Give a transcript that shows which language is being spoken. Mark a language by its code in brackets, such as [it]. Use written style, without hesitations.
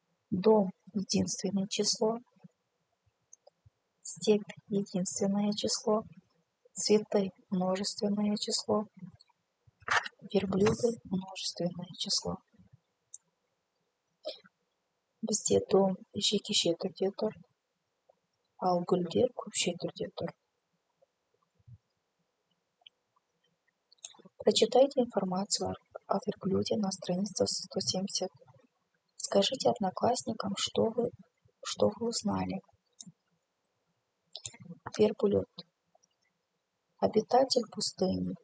[ru] Дом – единственное число. Степь – единственное число. Цветы – множественное число. Верблюды – множественное число. [kk] Бізде дом жекеше түрде тұр, ал гүлдер көпше түрде тұр. [ru] Прочитайте информацию о верблюде на странице 170. Скажите одноклассникам, что вы узнали. Верблюд. Обитатель пустыни.